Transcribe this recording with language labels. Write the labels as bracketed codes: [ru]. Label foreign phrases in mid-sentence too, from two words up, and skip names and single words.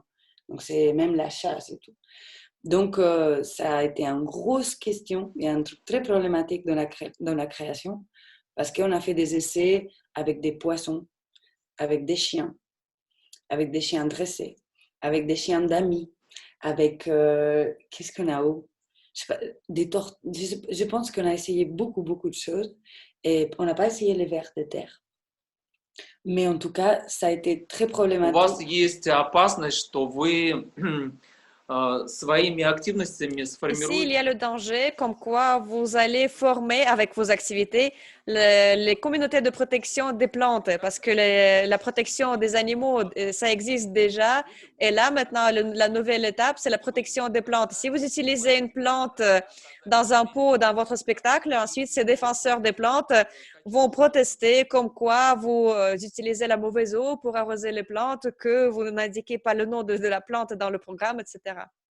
[fr] Donc, c'est même la chasse et tout. Donc, ça a été une grosse question et un truc très problématique dans la création parce qu'on a fait des essais avec des poissons, avec des chiens dressés, avec des chiens d'amis, avec... qu'est-ce qu'on a je pense qu'on a essayé beaucoup de choses et on n'a pas essayé les vers de terre. Mais en tout cas, ça a été très problématique. [ru] У вас есть опасность, что вы своими активностями сформируете. [fr] Ici, il y a le danger comme quoi vous allez former avec vos activités les communautés de protection des plantes parce que la protection des animaux, ça existe déjà. Et là, maintenant, la nouvelle étape, c'est la protection des plantes. Si vous utilisez une plante dans un pot dans votre spectacle, ensuite, ces défenseurs des plantes vont protester comme quoi vous utilisez la mauvaise eau pour arroser les plantes, que vous n'indiquez pas le nom de la plante dans le programme, etc.